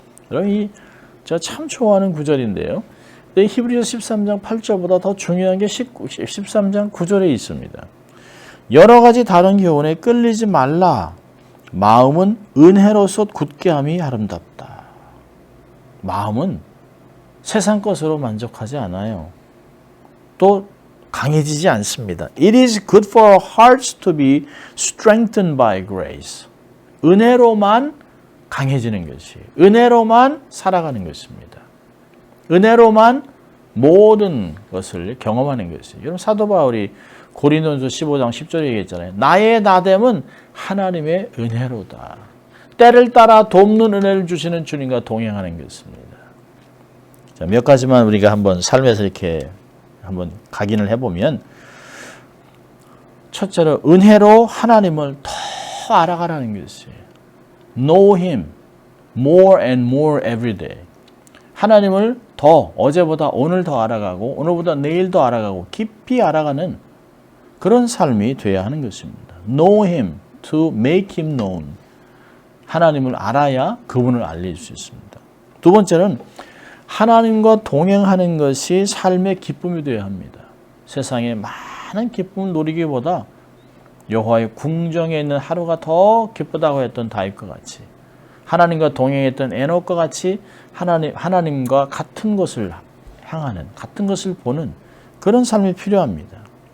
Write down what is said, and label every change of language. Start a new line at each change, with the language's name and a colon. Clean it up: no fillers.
Korean: 여러분, 제가 참 좋아하는 구절인데요. 히브리서 13장 8절보다 더 중요한 게 13장 9절에 있습니다. 여러 가지 다른 교훈에 끌리지 말라. 마음은 은혜로서 굳게함이 아름답다. 마음은 세상 것으로 만족하지 않아요. 또 강해지지 않습니다.
English: It is good for our hearts to be strengthened by grace.
Korean: 은혜로만 강해지는 것이, 은혜로만 살아가는 것입니다. 은혜로만 모든 것을 경험하는 것이. 여러분, 사도 바울이 고린도전서 15장 10절에 얘기했잖아요. 나의 나됨은 하나님의 은혜로다. 때를 따라 돕는 은혜를 주시는 주님과 동행하는 것입니다. 자, 몇 가지만 우리가 한번 삶에서 이렇게 한번 각인을 해보면, 첫째로 은혜로 하나님을 더 알아가라는 것이에요.
English: Know Him more and more every day.
Korean: 하나님을 더, 어제보다 오늘 더 알아가고 오늘보다 내일 더 알아가고 깊이 알아가는 그런 삶이 되어야 하는 것입니다.
English: Know Him, to make Him known.
Korean: 하나님을 알아야 그분을 알릴 수 있습니다. 두 번째는 하나님과 동행하는 것이 삶의 기쁨이 되어야 합니다. 세상에 많은 기쁨을 누리기보다 여호와의 궁정에 있는 하루가 더 기쁘다고 했던 다윗과 같이, 하나님과 동행했던 에녹과 같이 하나님과 같은 것을 향하는, 같은 것을 보는 그런 삶이 필요합니다.